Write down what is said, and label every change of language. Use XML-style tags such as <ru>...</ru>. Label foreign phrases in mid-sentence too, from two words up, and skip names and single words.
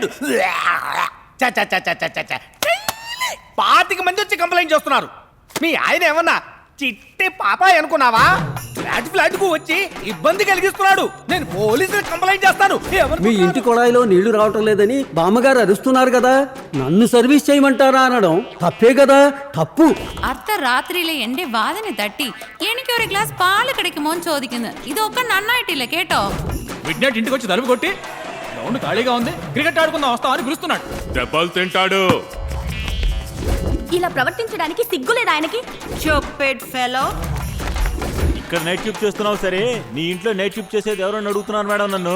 <te>చ చ చ చ చ చ చ. 25 మంది వచ్చి కంప్లైంట్ చేస్తున్నారు. మీ ఆయన ఏమన్నా చిట్టి పాపాయ్ అనుకున్నావా? ఫ్లాట్ కు వచ్చి ఇబ్బంది కలిగిస్తున్నాడు. నేను పోలీసులు కంప్లైంట్ చేస్తాను. మీ ఇంటి కొళాయిలో నీళ్లు రావటం లేదని బామ్మగారు అరుస్తున్నారు కదా, నన్ను సర్వీస్ చేయమంటారా అనడం తప్పే కదా? తప్పు.</te> <ml>അർദ്ധരാത്രിയിലെ എന്റെ വാതിന് തട്ടി എനിക്ക് ഒരു ഗ്ലാസ് പാല് കിടക്കുമോന്ന് ചോദിക്കുന്നു. ഇതൊക്കെ നന്നായിട്ടില്ല കേട്ടോ.</ml> <te>విడ్నెట్ ఇంటికి వచ్చి తలుపు కొట్టి గ్రౌండ్ ఖాళీగా ఉంది, క్రికెట్ ఆడుకుందాం వస్తాం అని పిలుస్తున్నాడు. దెబ్బలు తింటాడు. ఇలా ప్రవర్తించడానికి సిగ్గులేదు ఆయనకి.</te> <en>stupid fellow.</en> <te>ఇక్కడ</te> <en>night shift</en> <te>చేస్తున్నావు సరే, నీ ఇంట్లో</te> <en>night shift</en> <te>చేసేది ఎవరని అడుగుతున్నారు మేడం నన్ను.</te>